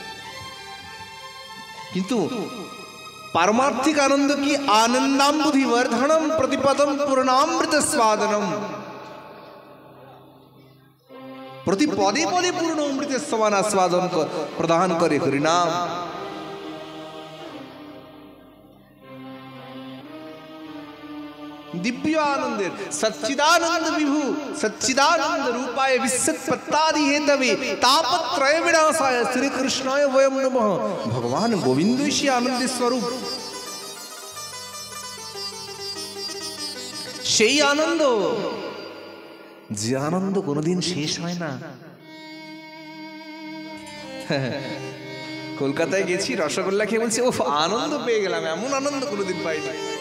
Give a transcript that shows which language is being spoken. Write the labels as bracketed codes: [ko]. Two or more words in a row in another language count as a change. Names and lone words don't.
[bn] কিন্তু পারমার্থিক আনন্দ কি? [sa] आनन्दाम्बुधि वर्धनम प्रतिपदम पूर्णामृत स्वादनम, [bn] প্রতি পদে পদে পূর্ণ অমৃতের সমান আস্বাদন প্রদান করে হরিনাম। দিব্য আনন্দের [sa] सच्चिदानंद विभु सच्चिदानंद रूपाय विश्वत्पत्तादि हेतवे तापत्रय विनाशाय श्री कृष्णाय वयं नमः। [hi] भगवान गोविंद इसी आनंद स्वरूप, [bn] সেই আনন্দ, যে আনন্দ কোনোদিন শেষ হয় না। কলকাতায় গেছি, রসগোল্লা খেয়ে বলছি, ওফ আনন্দ পেয়ে গেলাম, এমন আনন্দ কোনোদিন পাইনি।